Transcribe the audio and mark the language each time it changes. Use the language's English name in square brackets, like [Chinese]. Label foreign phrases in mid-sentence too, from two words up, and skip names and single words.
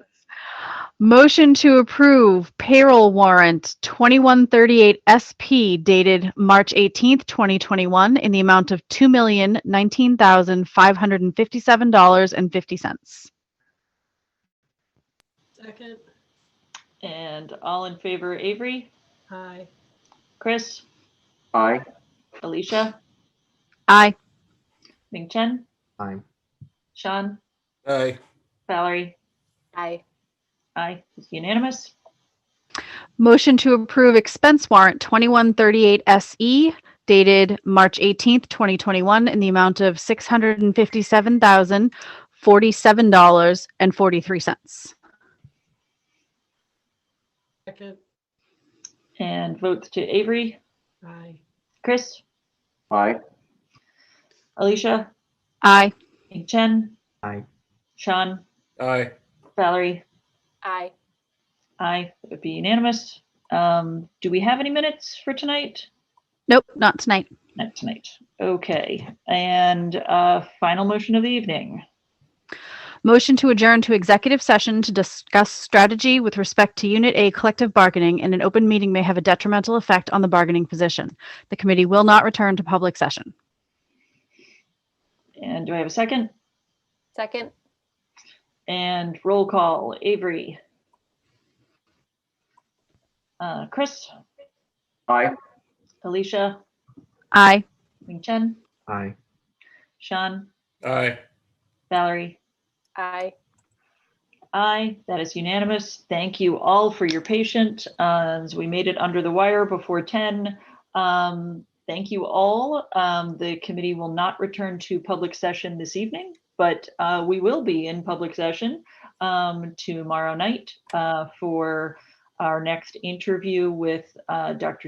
[English] Motion to approve payroll warrant 2138 SP dated March 18th, 2021 in the amount of $2,019,557.50. Second. And all in favor, Avery, Aye. Chris, Aye. Alicia, Aye. Ming Chen, Aye. Sean, Aye. Valerie, Aye. aye, it's unanimous. Motion to approve expense warrant 2138 SE dated March 18th, 2021 in the amount of $657,047.43. Second. And votes to Avery, Aye. Chris, Aye. Alicia, Aye. Ming Chen, Aye. Sean, Aye. Valerie, Aye. aye, it would be unanimous. Do we have any minutes for tonight? Nope, not tonight. Not tonight. Okay, and final motion of the evening. Motion to adjourn to executive session to discuss strategy with respect to Unit A collective bargaining, and an open meeting may have a detrimental effect on the bargaining position. The committee will not return to public session. And do I have a second? Second. And roll call, Avery. Chris, Aye. Alicia, Aye. Ming Chen, Aye. Sean, Aye. Valerie, Aye. aye, that is unanimous. Thank you all for your patience as we made it under the wire before 10. Thank you all. The committee will not return to public session this evening, but we will be in public session tomorrow night for our next interview with Dr.